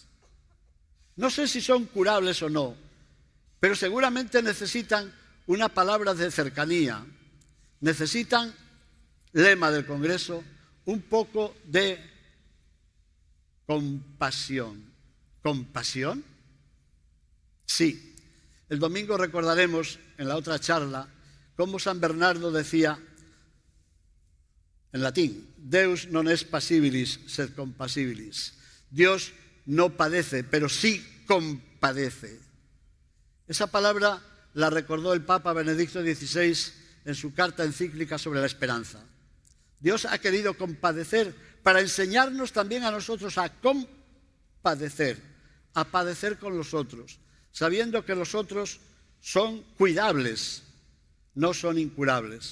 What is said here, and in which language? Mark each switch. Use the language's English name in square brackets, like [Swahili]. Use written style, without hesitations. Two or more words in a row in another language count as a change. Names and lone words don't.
[Spanish] No sé si son curables o no, pero seguramente necesitan una palabra de cercanía, necesitan, lema del Congreso, un poco de compasión. ¿Compasión? Sí. El domingo recordaremos en la otra charla cómo San Bernardo decía en latín, [Latin] Deus non est passibilis, sed compassibilis. [Spanish] Dios no padece, pero sí compadece. Esa palabra la recordó el Papa Benedicto XVI en su carta encíclica sobre la esperanza. Dios ha querido compadecer para enseñarnos también a nosotros a compadecer, a padecer con los otros, sabiendo que los otros son cuidables, no son incurables.